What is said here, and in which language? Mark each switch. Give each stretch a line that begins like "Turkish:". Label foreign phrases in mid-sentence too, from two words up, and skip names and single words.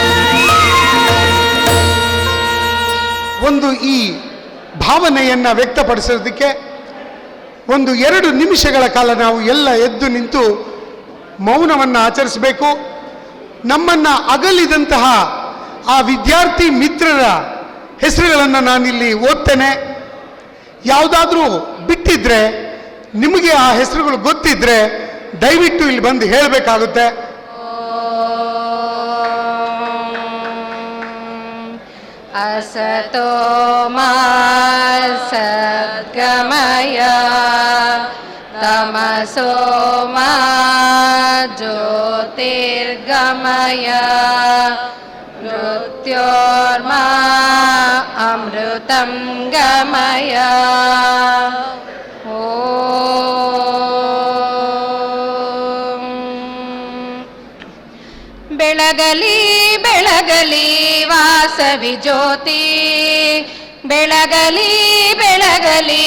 Kannada: ಒಂದು ಈ ಭಾವನೆಯನ್ನು ವ್ಯಕ್ತಪಡಿಸೋದಕ್ಕೆ ಒಂದು 2 ನಿಮಿಷಗಳ ಕಾಲ ನಾವು ಎಲ್ಲ ಎದ್ದು ನಿಂತು ಮೌನವನ್ನು ಆಚರಿಸಬೇಕು. ನಮ್ಮನ್ನು ಅಗಲಿದಂತಹ ಆ ವಿದ್ಯಾರ್ಥಿ ಮಿತ್ರರ ಹೆಸರುಗಳನ್ನು ನಾನಿಲ್ಲಿ ಓದ್ತೇನೆ. ಯಾವುದಾದ್ರೂ ಬಿಟ್ಟಿದ್ರೆ, ನಿಮಗೆ ಆ ಹೆಸರುಗಳು ಗೊತ್ತಿದ್ರೆ ದಯವಿಟ್ಟು ಇಲ್ಲಿ ಬಂದು ಹೇಳಬೇಕಾಗುತ್ತೆ.
Sanskrit: असतो मा सद्गमय तमसो मा ज्योतिर्गमय मृत्योर्मा अमृतं गमय
Kannada: ಬೆಳಗಲಿ ಬೆಳಗಲಿ ವಾಸವಿ ಜ್ಯೋತಿ ಬೆಳಗಲಿ ಬೆಳಗಲಿ